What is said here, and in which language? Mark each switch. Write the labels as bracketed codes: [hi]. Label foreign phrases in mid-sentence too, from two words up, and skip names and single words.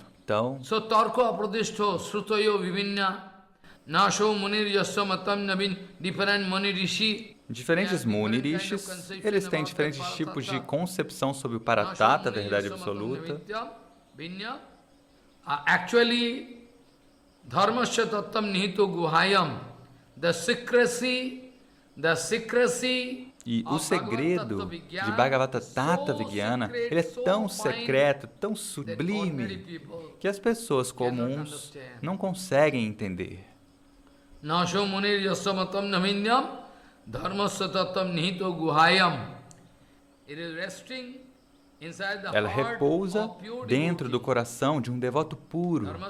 [pt] Então, diferentes Muni Rishis, eles têm diferentes tipos de concepção sobre o Paratata, a verdade absoluta. Actually, [sa] धर्मस्य तत्त्वम् निहितो गुहायाम्, [en] the secrecy. [pt] E o segredo de [sa] भागवत तत्त्व विज्ञान, [pt] ele é tão secreto, tão sublime, que as pessoas comuns não conseguem entender. Ela repousa dentro do coração de um devoto puro.